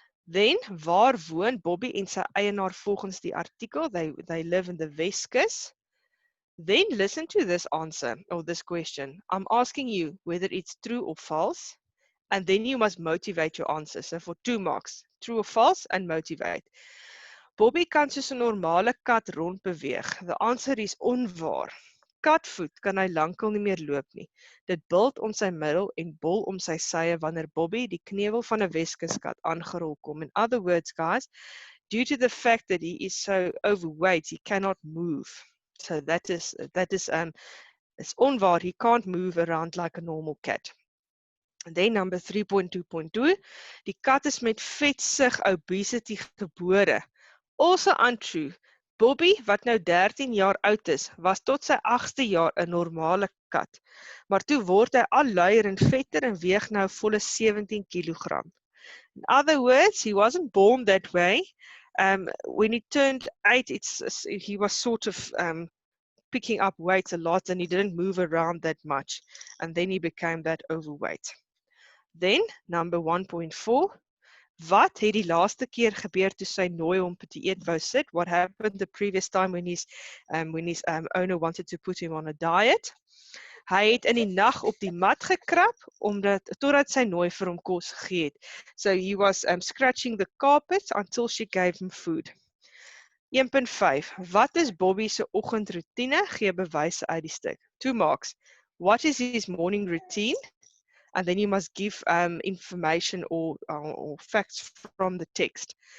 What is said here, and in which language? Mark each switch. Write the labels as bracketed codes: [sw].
[af] Then, waar woon Bobby en sy eienaar volgens die artikel? [en] They live in the Weskus. Then listen to this answer or this question. I'm asking you whether it's true or false, and then you must motivate your answer. So for 2 marks, true or false and motivate. [af] Bobby kan soos 'n normale kat rondbeweeg. [en] The answer is onwaar. [af] Katvoet kan hy lankal nie meer loop nie. Dit bult om sy middel en bol om sy sye wanneer Bobby die kneuwel van 'n Weskuskat aangerol kom. [en] In other words, guys, due to the fact that he is so overweight, he cannot move. So that is it's onwaar. He can't move around like a normal cat. And then number [af] 3.2.2, die kat is met vetsug obesity gebore. [en] Also untrue. [af] Bobby, wat nou 13 jaar oud is, was tot sy 8ste jaar 'n normale kat. Maar toe word hy al luier en vetter en weeg nou volle 17 kilogram. [en] In other words, he wasn't born that way. When he turned 8, he was sort of picking up weight a lot and he didn't move around that much. And then he became that overweight. Then, number 1.4. [af] Wat het die laaste keer gebeur toe sy nooi hom te eet wou sit? [en] What happened the previous time when his owner wanted to put him on a diet? [af] Hy het in die nag op die mat gekrap totdat sy nooi vir hom kos gegee het. [en] So he was scratching the carpet until she gave him food. [af] 1.5. Wat is Bobby se oggendroetine? Gee bewyse uit die stuk. [en] 2 marks. What is his morning routine? And then you must give information or facts from the text.